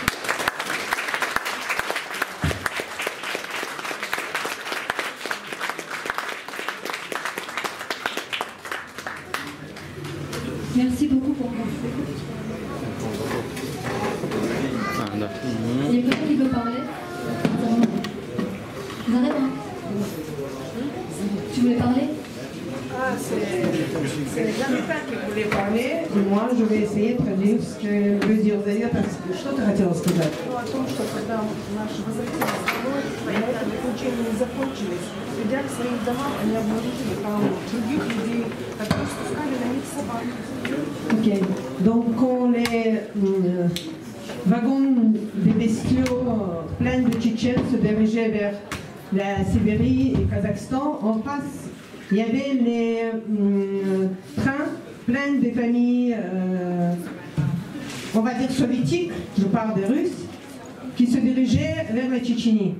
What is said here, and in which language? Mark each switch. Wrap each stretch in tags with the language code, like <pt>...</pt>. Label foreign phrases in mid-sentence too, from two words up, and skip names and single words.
<fr>Merci beaucoup pour votre Il y a quelqu'un qui veut parler? Zarema, tu voulais parler? Ah, c'est Zarema qui voulait parler. Moi, je vais essayer de traduire ce que veut dire Заря, parce que</fr> <ru>что ты хотела сказать? О том, что когда наши возвратились домой, понятно, учения не закончились. Придя к своим домам, они обнаружили там других людей, которые спускали на них собак.</ru> <fr>Ok, donc quand les wagons des bestiaux pleins de Tchétchènes se dirigeaient vers la Sibérie et Kazakhstan, en face, il y avait les trains pleins de familles, on va dire soviétiques, je parle des Russes, qui se dirigeaient vers la Tchétchénie.</fr>